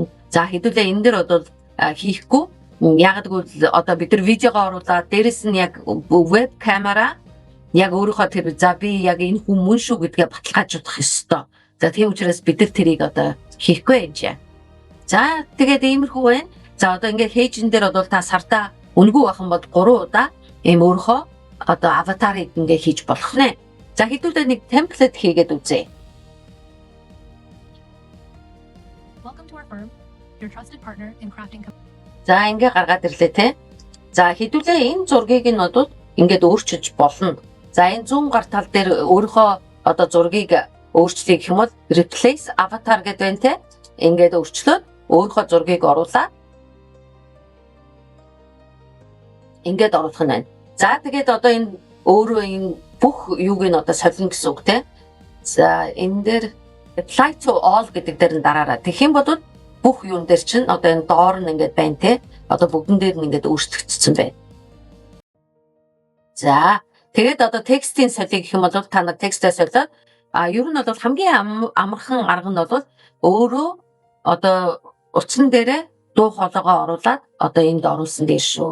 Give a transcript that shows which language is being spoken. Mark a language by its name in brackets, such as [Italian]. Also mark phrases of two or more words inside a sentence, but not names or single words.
[Mongolian] За хэдүүлээ энэ дээр бол хийхгүй. Яг гэвэл одоо бид нар видеогоо оруулаад дээрэс нь яг веб камера яг өөрийнхөө тэр за би яг энэ хүмүүс шүү гэдгээ баталгаажуулах ёстой. За тийм учраас бид нар тэрийг одоо хийхгүй юм жаа. За тэгээд иймэрхүү байна. За одоо ингээд Hage-н дээр бол та сартаа үнгүй бахан бол 3 удаа ийм өөрхөө одоо аватарыг ингээ хийж болох нэ. За хэдүүлээ нэг template хийгээд үзье. [English] Welcome to our firm, your trusted partner in crafting. [Mongolian] За ингээ гаргаад ирлээ те. За хэдүүлээ энэ зургийг нь одоо ингээд өөрчилж болно. За энэ зүүн гар тал дээр өөрийнхөө одоо зургийг өөрчлөе гэх юм бол [English] replace avatar [Mongolian] гэдэг байна те. Ингээд өөрчлөөд өөрийнхөө зургийг оруулаад ингээд оруулах нь байна. За тэгээд одоо энэ өөрөө энэ бүх юуг нь одоо солино гэсэн үг те. За энэ дээр [English] Apply to all [Mongolian] гэдэг дээр нь дараараа. Тэгэх юм бол бүх юун дээр чинь одоо энэ доор нь ингээд байна те. Одоо бүгдэн дээр нь ингээд өөрчлөгдсөн байна. За тэгээд одоо текстийн солио гэх юм бол та нар текстээ солиод ер нь бол хамгийн амархан арга нь бол өөрөө одоо утсан дээрээ дуу хоолойгоо оруулаад одоо энд оруулсан дээр шүү.